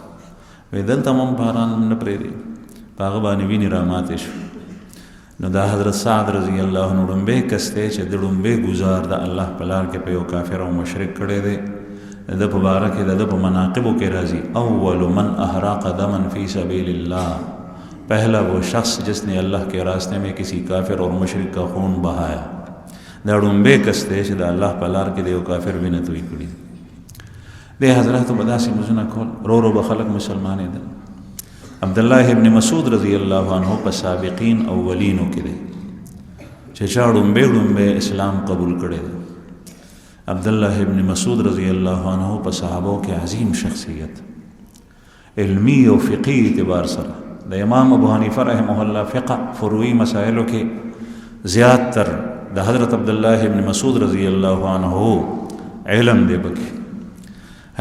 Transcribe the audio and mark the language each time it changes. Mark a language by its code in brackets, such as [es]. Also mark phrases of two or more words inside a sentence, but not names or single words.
[ps] وایي دلته هم باران نه پرېږدي، په هغه باندې وینې راماتې شو. نو دا حضرت سعد [ar] رضی الله عنه [ps] ډومبی کس دی چې د ډومبی ګزار د الله په لار کې په یو کافر او مشرک کړی دی. د په باره کې د په مناقبو کې راځي، [ar] اول من احراق دما فی سبیل اللہ، [ur] پہلا وہ شخص جس نے اللہ کے راستے میں کسی کافر اور مشرک کا خون بہایا. [ps] دا ډومبی کس دی چې د الله په لار کې د یو کافر وینه توی کړي. د حضراتو به داسې مزونه کول، رو رو به خلک مسلمانېدل. عبدالله ابن مسعود [ar] رضی الله عنه [ps] په سابقین اولینو کې دی چې چا ډومبه اسلام قبول کړی دی. عبدالله ابن مسعود [ar] رضی الله عنه [ps] په صحابو کې عظیم شخصیت، علمی او فقهی اعتبار سره د امام ابو حنیفه [ar] رحمه الله [ps] فقه فروعی مسائلو کې زیات تر د حضرت عبدالله ابن مسعود [ar] رضی الله عنه [ps] علم دی بکی.